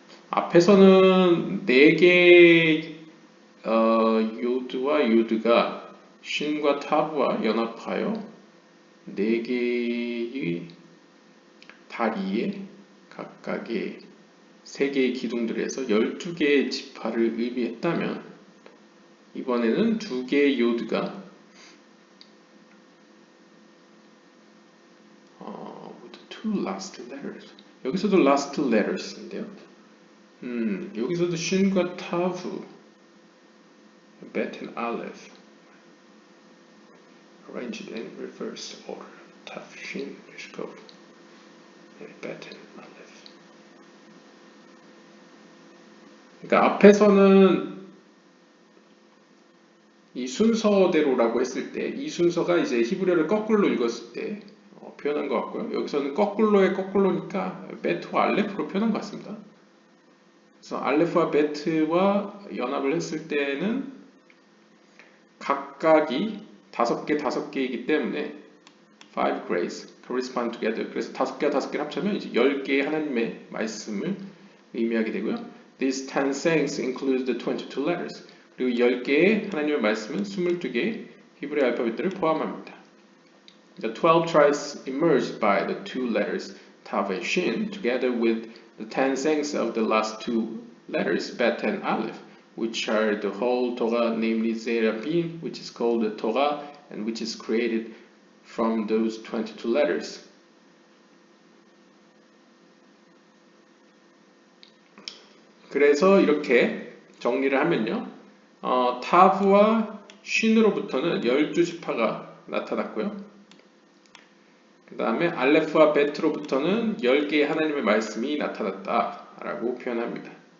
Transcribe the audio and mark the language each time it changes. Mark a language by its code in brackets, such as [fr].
[ko] 앞에서는 4개의 요드와 요드가 쉰과 타브와 연합하여 4개의 다리에 각각의 3개의 기둥들에서 12개의 지파를 의미했다면 이번에는 2개의 요드가 [en] with the two last letters. [ko] 여기서도 [en] last letters [ko] 인데요. 여기서도 쉰과 타브, [en] bet and aleph arranged in reverse order. tav, shin, resh, kov, bet and aleph. [ko] 그러니까 앞에서는 이 순서대로라고 했을 때 이 순서가 이제 히브리어를 거꾸로 읽었을 때 표현한 것 같고요. 여기서는 거꾸로의 거꾸로니까 bet와 알레프로 표현한 것 같습니다. 그래서 알레프와 bet와 연합을 했을 때는 각각이 5개이기 때문에 [en] 5 grades correspond together. [ko] 그래서 5개와 5개를 합치면 이제 10개의 하나님의 말씀을 의미하게 되고요. [en] These 10 sayings include the 22 letters. [ko] 그리고 10개의 하나님의 말씀은 22개의 히브리 알파벳들을 포함합니다. [en] The 12 tribes emerged by the two letters Tav and Shin together with the 10 sayings of the last two letters Bet and Aleph, which are the whole Torah, namely Zerabin, which is called the Torah and which is created from those 22 letters. [ko] 그래서 이렇게 정리를 하면요. 타브와 쉰으로부터는 12지파가 나타났고요. 그 다음에 알레프와 베트로부터는 10개의 하나님의 말씀이 나타났다라고 표현합니다.